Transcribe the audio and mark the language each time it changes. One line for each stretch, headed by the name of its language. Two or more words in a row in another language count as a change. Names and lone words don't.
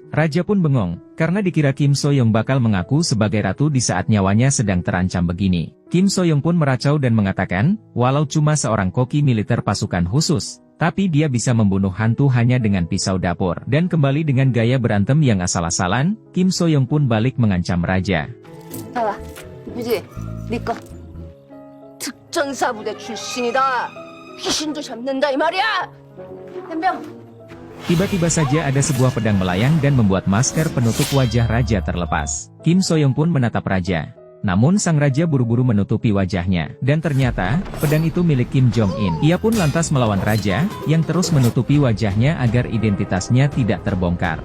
Indonesian: Raja pun bengong, karena dikira Kim So-young bakal mengaku sebagai ratu di saat nyawanya sedang terancam begini. Kim So-young pun meracau dan mengatakan, walau cuma seorang koki militer pasukan khusus, tapi dia bisa membunuh hantu hanya dengan pisau dapur. Dan kembali dengan gaya berantem yang asal-asalan, Kim So-young pun balik mengancam Raja.
Korean: 유지, 네 거. 특전사부대 출신이다. 귀신도 잡는다 이 말이야. 덤벼.
Indonesian: Tiba-tiba saja ada sebuah pedang melayang dan membuat masker penutup wajah Raja terlepas. Kim So-young pun menatap Raja. Namun sang Raja buru-buru menutupi wajahnya. Dan ternyata, pedang itu milik Kim Jong-in. Ia pun lantas melawan Raja, yang terus menutupi wajahnya agar identitasnya tidak terbongkar.